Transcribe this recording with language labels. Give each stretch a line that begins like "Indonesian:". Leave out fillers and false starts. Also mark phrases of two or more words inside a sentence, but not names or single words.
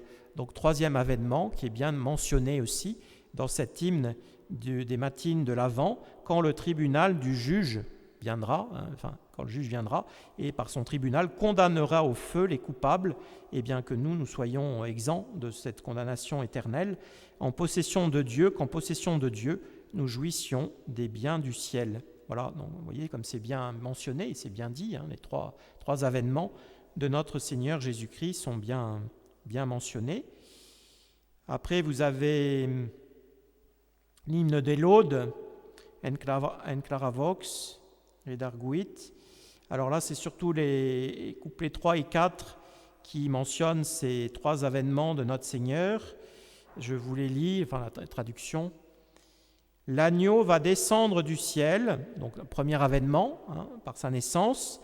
French: Donc troisième avènement qui est bien mentionné aussi dans cet hymne des matines de l'Avent, quand le tribunal du juge viendra, quand le juge viendra, et par son tribunal condamnera au feu les coupables, et bien que nous soyons exempts de cette condamnation éternelle, en possession de Dieu, qu'en possession de Dieu, nous jouissions des biens du ciel. Voilà, donc vous voyez comme c'est bien mentionné, et c'est bien dit, hein, les trois avènements de notre Seigneur Jésus-Christ sont bien mentionnés. Après, vous avez l'hymne des laudes,
Latin: En clara vox, redarguit.
French: Alors là, c'est surtout les couplets 3 et 4 qui mentionnent ces trois avènements de notre Seigneur. Je vous les lis, la traduction. L'agneau va descendre du ciel, donc le premier avènement, hein, par sa naissance.